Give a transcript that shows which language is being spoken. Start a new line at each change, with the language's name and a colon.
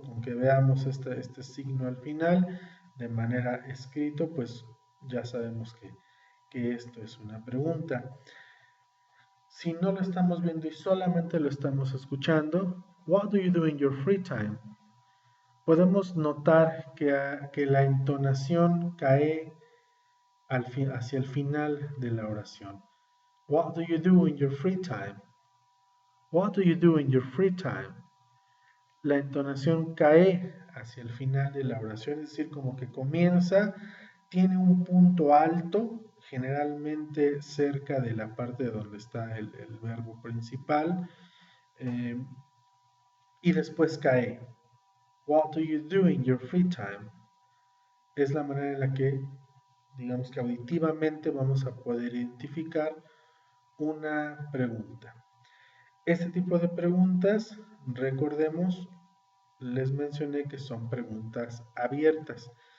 Spanish: Con que veamos este signo al final de manera escrito, pues ya sabemos que esto es una pregunta. Si no lo estamos viendo y solamente lo estamos escuchando,
English: what do you do in your free time?
Spanish: Podemos notar que la entonación cae hacia el final de la oración.
English: What do you do in your free time? What do you do in your free time?
Spanish: La entonación cae hacia el final de la oración, es decir, como que comienza, tiene un punto alto, generalmente cerca de la parte donde está el verbo principal, eh, y después cae.
English: What do you do in your free time?
Spanish: Es la manera en la que, digamos que auditivamente vamos a poder identificar una pregunta. Este tipo de preguntas, recordemos, les mencioné que son preguntas abiertas.